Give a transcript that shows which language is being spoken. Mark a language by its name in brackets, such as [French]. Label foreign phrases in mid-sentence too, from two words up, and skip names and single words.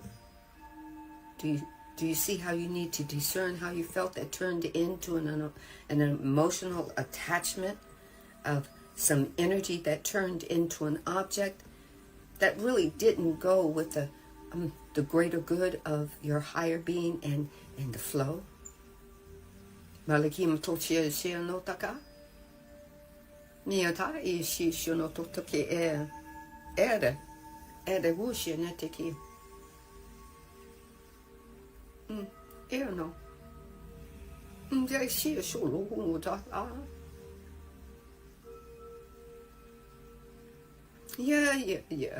[English] Do you see how you need to discern how you felt that turned into an emotional attachment of some energy that turned into an object that really didn't go with the greater good of your higher being and the flow? Malakim tochia shia no taka. Miyata ishi shono totoke ere wushia neteki. No. Yeah.